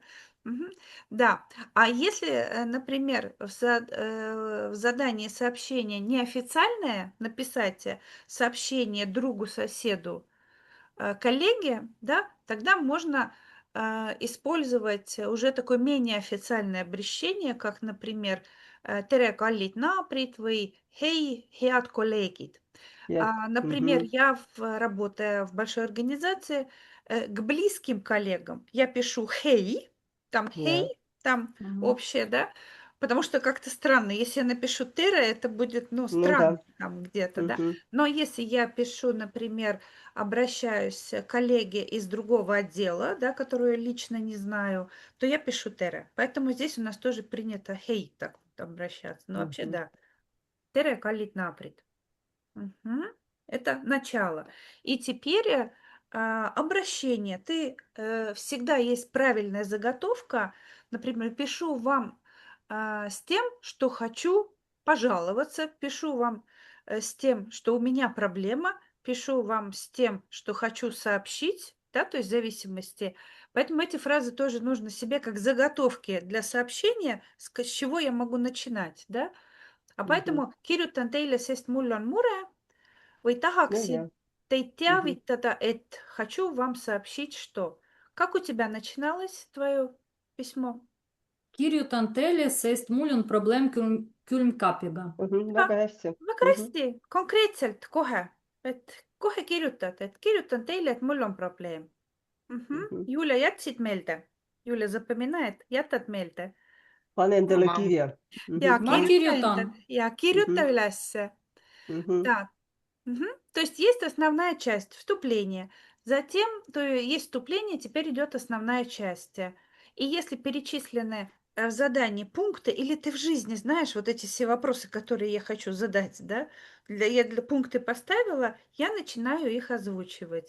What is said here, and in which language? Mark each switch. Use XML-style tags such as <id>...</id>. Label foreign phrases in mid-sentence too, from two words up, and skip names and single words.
<ru>Мгм. Да, а если, например, в задании сообщение неофициальное, написать сообщение другу, соседу, коллеге, да, тогда можно использовать уже такое менее официальное обращение, как, например,</ru> <et>«Tere kallid naabrid» või «Hei, head kolleegid».</et> <ru>Например, Мгм. я, работая в большой организации, к близким коллегам я пишу «Хей», там «Хей»,</ru> <et>Ja.</et> <ru>там Мгм. общее, да, потому что как-то странно. Если я напишу «Тера», это будет, ну, Ну странно да. там где-то, да. Мгм. Но если я пишу, например, обращаюсь к коллеге из другого отдела, да, которую я лично не знаю, то я пишу «Тера». Поэтому здесь у нас тоже принято «Хей» так вот обращаться. Но вообще, Мгм. да.</ru> <et>«Tere kallid naabrid».</et> <ru>Мгм. Это начало. И теперь обращение. Ты всегда есть правильная заготовка. Например, пишу вам с тем, что хочу пожаловаться, пишу вам с тем, что у меня проблема, пишу вам с тем, что хочу сообщить, да, то есть в зависимости. Поэтому эти фразы тоже нужно себе как заготовки для сообщения, с чего я могу начинать, да. А Мгм.</ru> <et>поэтому kirjutan teile, sest mul on mure või</et> <ru>Ну</ru> <et>tahaksin</et> <ru>да.</ru> <et>teid</et> <ru>Мгм.</ru> <et>teavitada, et</et> <ru>хочу вам сообщить, что. Как у тебя начиналось твое письмо?</ru> <et>Kirjutan teile, sest mul on probleem külmkapiga.</et> <ru>Мгм.</ru> <et>Ah, Väga hästi. väga Мгм. hästi, konkreetselt kohe, et kohe kirjutad, et kirjutan teile, et mul on probleem.</et> <ru>Мгм.</ru> <et>Julia, jätsid meelde?</et> <ru>Юля запоминает.</ru> <et>Jätad meelde? Panen teile Tamam. kirja. Ja, Ma kirjutan. kirjuta üles.</et> <ru>Мгм. Так. То есть есть основная часть, вступление. Затем, то есть вступление, теперь идет основная часть. И если перечислены в задании пункты, или ты в жизни знаешь вот эти все вопросы, которые я хочу задать, да, я для пункты поставила, я начинаю их озвучивать.</ru>